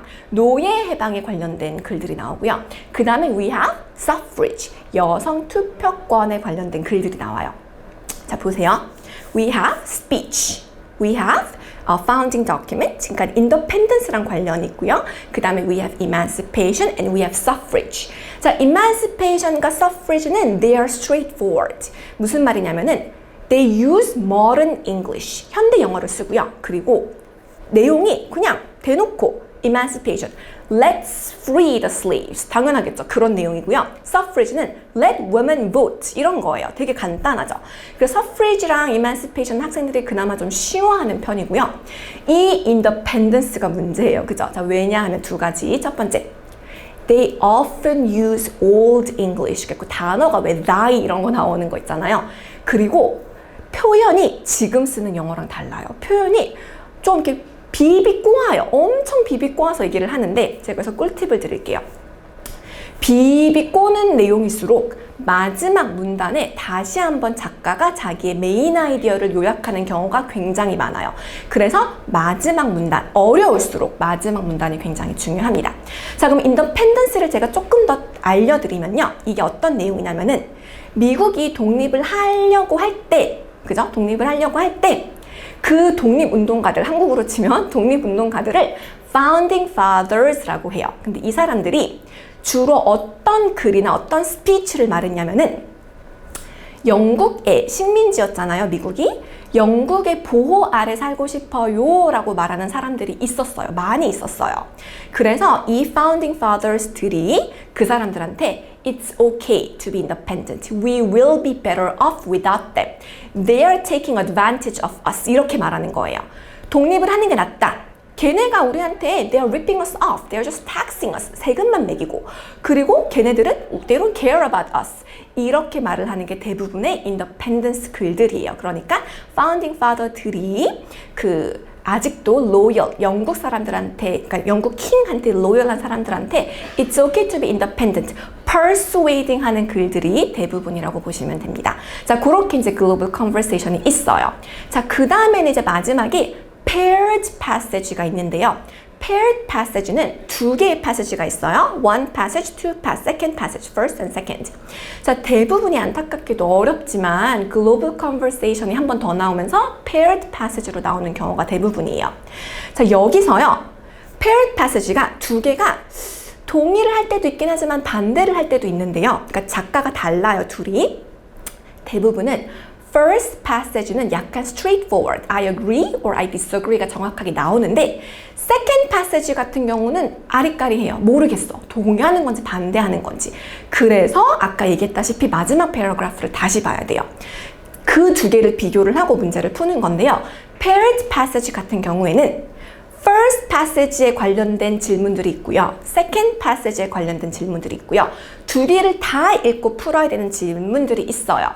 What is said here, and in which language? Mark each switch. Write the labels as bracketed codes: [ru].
[ko] 노예 해방에 관련된 글들이 나오고요. 그 다음에 [en] we have suffrage, [ko] 여성 투표권에 관련된 글들이 나와요. 자, 보세요. [en] We have speech. We have founding document, [ko] 그러니까 [en] independence랑 [ko] 관련이 있고요. 그 다음에 [en] we have emancipation and we have suffrage. 자, emancipation과 suffrage는 they are straightforward. [ko] 무슨 말이냐면은 [en] they use modern English, [ko] 현대 영어를 쓰고요. 그리고 내용이 그냥 대놓고 emancipation, [en] let's free the slaves. [ko] 당연하겠죠. 그런 내용이고요. [en] suffrage는 let women vote. [ko] 이런 거예요. 되게 간단하죠. 그래서 suffrage랑 emancipation 학생들이 그나마 좀 쉬워하는 편이고요. 이 independence가 문제예요. 그죠? 자, 왜냐하면 두 가지. 첫 번째, [en] they often use old English. [ko] 그리고 단어가 왜 thy 이런 거 나오는 거 있잖아요. 그리고 표현이 지금 쓰는 영어랑 달라요. 표현이 좀 이렇게 비비꼬아요. 엄청 비비꼬아서 얘기를 하는데 제가 그래서 꿀팁을 드릴게요. 비비꼬는 내용일수록 마지막 문단에 다시 한번 작가가 자기의 메인 아이디어를 요약하는 경우가 굉장히 많아요. 그래서 마지막 문단, 어려울수록 마지막 문단이 굉장히 중요합니다. 자, 그럼 인더펜던스를 제가 조금 더 알려드리면요. 이게 어떤 내용이냐면은 미국이 독립을 하려고 할 때, 그죠? 독립을 하려고 할 때 그 독립운동가들, 한국으로 치면 독립운동가들을 Founding Fathers라고 해요. 근데 이 사람들이 주로 어떤 글이나 어떤 스피치를 말했냐면은 영국의 식민지였잖아요, 미국이. 영국의 보호 아래 살고 싶어요 라고 말하는 사람들이 있었어요. 많이 있었어요. 그래서 이 Founding Fathers들이 그 사람들한테 [en] It's okay to be independent. We will be better off without them. They are taking advantage of us. [ko] 이렇게 말하는 거예요. 독립을 하는 게 낫다. 걔네가 우리한테 [en] they are ripping us off. They are just taxing us. [ko] 세금만 매기고. 그리고 걔네들은 [en] they don't care about us. [ko] 이렇게 말을 하는 게 대부분의 independence 글들이에요. 그러니까 founding father들이 아직도 loyal, 영국 사람들한테, 그러니까 영국 킹한테 loyal한 사람들한테 [en] it's okay to be independent, [ko] persuading 하는 글들이 대부분이라고 보시면 됩니다. 자, 그렇게 이제 global conversation이 있어요. 자, 그 다음에는 이제 마지막에 paired passage가 있는데요. paired passage는 두 개의 passage가 있어요. [en] one passage, two passage, second passage, first and second. [ko] 자, 대부분이 안타깝게도 어렵지만 global conversation이 한 번 더 나오면서 paired passage로 나오는 경우가 대부분이에요. 자, 여기서요. paired passage가 두 개가 동의를 할 때도 있긴 하지만 반대를 할 때도 있는데요. 그러니까 작가가 달라요, 둘이. 대부분은 first passage는 약간 straightforward, [en] I agree or I disagree [ko] 가 정확하게 나오는데 second passage 같은 경우는 아리까리해요. 모르겠어. 동의하는 건지 반대하는 건지. 그래서 아까 얘기했다시피 마지막 패러그래프를 다시 봐야 돼요. 그 두 개를 비교를 하고 문제를 푸는 건데요. paired passage 같은 경우에는 first passage에 관련된 질문들이 있고요. second passage에 관련된 질문들이 있고요. 두 개를 다 읽고 풀어야 되는 질문들이 있어요.